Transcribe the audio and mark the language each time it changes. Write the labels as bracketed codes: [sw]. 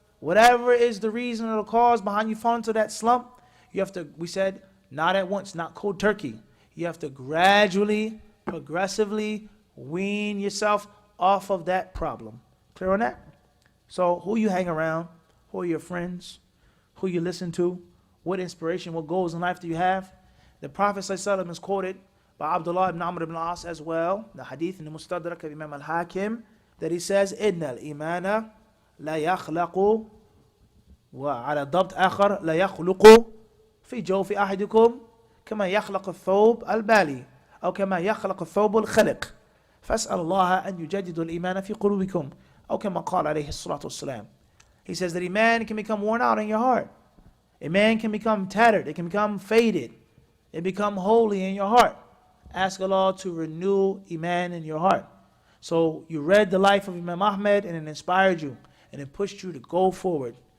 [en] Whatever is the reason or the cause behind you falling into that slump, you have to, we said, not at once, not cold turkey. You have to gradually, progressively wean yourself off of that problem. Clear on that? So who you hang around, who are your friends, who you listen to, what inspiration, what goals in life do you have? The Prophet ﷺ is quoted by Abdullah ibn Amr ibn al-As as well, the hadith in the Mustadrak of Imam al-Hakim, that he says, [ar] إِنَّ الْإِيمَانَ لَا يَخْلَقُ وعلى ضبط آخر لا يخلق في جوف أحدكم كما يخلق الثوب البالي أو كما يخلق الثوب الخلق فاسأل الله أن يجدد الإيمان في قلوبكم أو كما قال عليه الصلاة والسلام. [en] He says that a man can become worn out in your heart. A man can become tattered. It can become faded. It become holy in your heart. Ask Allah to renew Iman in your heart. So you read the life of Imam Ahmed and it inspired you and it pushed you to go forward.